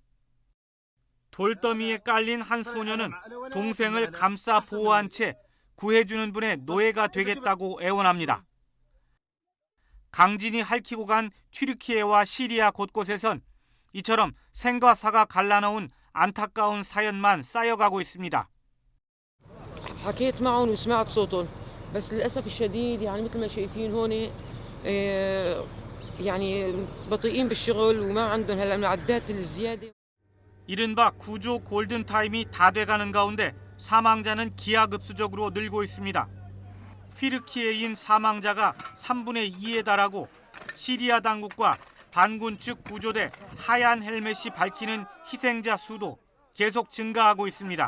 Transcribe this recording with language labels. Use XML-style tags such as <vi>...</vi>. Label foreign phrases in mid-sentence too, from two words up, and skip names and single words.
<ko>돌더미에 깔린 한 소녀는 동생을 감싸 보호한 채 구해주는 분의 노예가 되겠다고 애원합니다. 강진이 핥히고 간 튀르키예와 시리아 곳곳에선 이처럼 생과 사가 갈라놓은 안타까운 사연만 쌓여가고 있습니다.</ko> <ar>حكيت معهم وسمعت صوتهم بس للاسف الشديد يعني مثل ما شايفين هون يعني بطيئين بالشغل وما عندهم هلا المعدات الزياده.</ar> <ko>이른바 구조 골든타임이 다 돼가는 가운데 사망자는 기하급수적으로 늘고 있습니다. 튀르키예인 사망자가 3분의 2에 달하고 시리아 당국과 반군 측 구조대 하얀 헬멧이 밝히는 희생자 수도 계속 증가하고 있습니다.</ko>